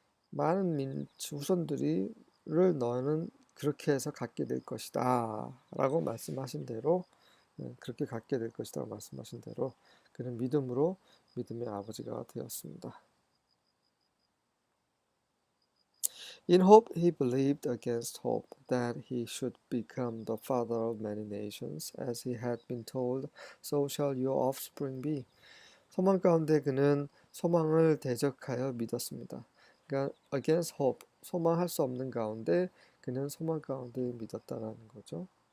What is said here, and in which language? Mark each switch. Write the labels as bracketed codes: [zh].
[ko] 많은 후손들을 너는 그렇게 해서 갖게 될 것이다 라고 말씀하신 대로, 그렇게 갖게 될 것이다 말씀하신 대로 그는 믿음으로 믿음의 아버지가 되었습니다. [en] In hope he believed against hope that he should become the father of many nations, as he had been told, so shall your offspring be. [ko] 소망 가운데 그는 소망을 대적하여 믿었습니다. 그러니까 [en] against hope, [ko] 소망할 수 없는 가운데 그는 소망 가운데 믿었다라는 거죠.